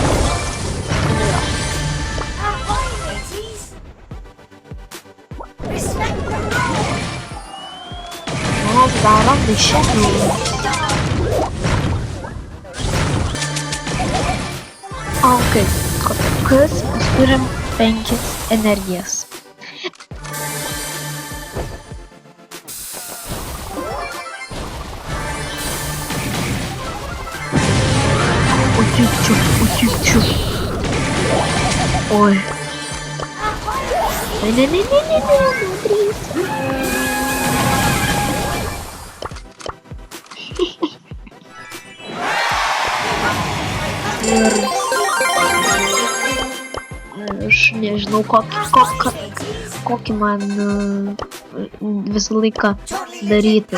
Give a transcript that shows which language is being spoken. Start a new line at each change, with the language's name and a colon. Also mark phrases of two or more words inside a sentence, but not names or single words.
Lithuanian: Mes darom mišinį. Okay. Kas mes turim 5 energijas. Утючу. Ой. Не. Aš nežinau, kokį man visą laiką daryti.